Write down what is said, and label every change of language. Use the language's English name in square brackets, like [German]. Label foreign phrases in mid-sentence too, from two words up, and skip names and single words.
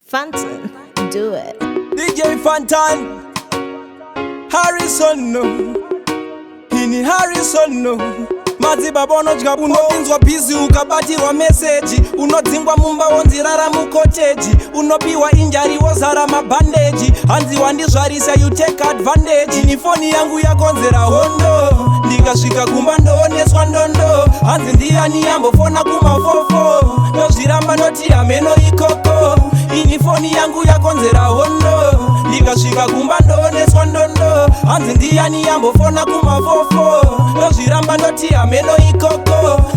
[English] Phantom, do it. D J Phantom, Harrison, no. [Shona] Ini Harrison, no. Madziba bono jika unopinzwa busy ukabatirwa message. Unodzingwa mumba wonzi rara mukoteji. Unopiwa injury wozara mabhandeji. Hanzi wandizvarisa [English] you take advantage. [Shona] Ini foni yangu yakonzera hondo. Ndikasvika kumba ndooneswa ndondo. Hanzi ndiani yambofona kumafofo. Ndozviramba noti hameno ikoko. Ini foni yangu yakonzera hondo. Ndikasvika kumba ndooneswa ndondo. Hanzi ndiani yambofona kumafofo. Ndozviramba noti hameno ikoko.